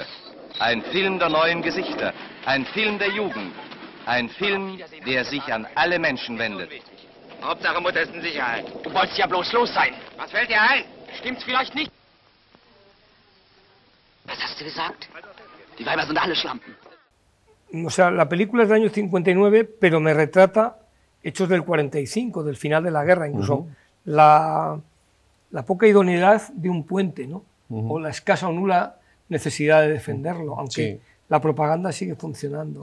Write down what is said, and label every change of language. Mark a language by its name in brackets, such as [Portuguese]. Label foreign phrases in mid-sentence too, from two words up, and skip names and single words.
[German] Ein Film der neuen Gesichter. Ein Film der Jugend. Ein Film, der sich an alle Menschen wendet. Hauptsache Mutter ist in Sicherheit. Du wolltest ja bloß los sein. Was fällt dir ein? Stimmt's vielleicht nicht? Was hast du gesagt? Die Weiber sind alle Schlampen. [Spanish] O sea, la película es del año 59, pero me retrata hechos del 45, del final de la guerra, incluso la poca idoneidad de un puente, ¿no? O la escasa o nula necesidad de defenderlo, aunque la propaganda sigue funcionando.